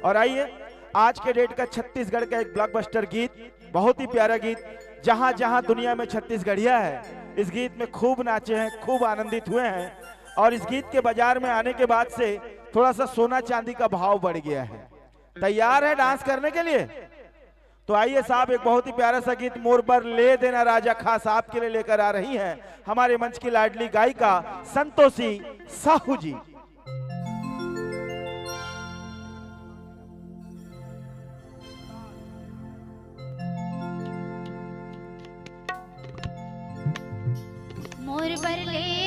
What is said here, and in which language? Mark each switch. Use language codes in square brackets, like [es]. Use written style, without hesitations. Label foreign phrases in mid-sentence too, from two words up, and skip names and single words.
[hi] और आइए, आज के डेट का छत्तीसगढ़ का एक ब्लॉकबस्टर गीत, बहुत ही प्यारा गीत, जहां जहां दुनिया में छत्तीसगढ़िया है, इस गीत में खूब नाचे हैं, खूब आनंदित हुए हैं। और इस गीत के बाजार में आने के बाद से थोड़ा सा सोना चांदी का भाव बढ़ गया है। तैयार है डांस करने के लिए? तो आइए साहब, एक बहुत ही प्यारा सा गीत मोर पर ले देना राजा खास आपके लिए लेकर आ रही हैं हमारे मंच की लाडली गायिका संतोषी साहू जी। मोर पर ले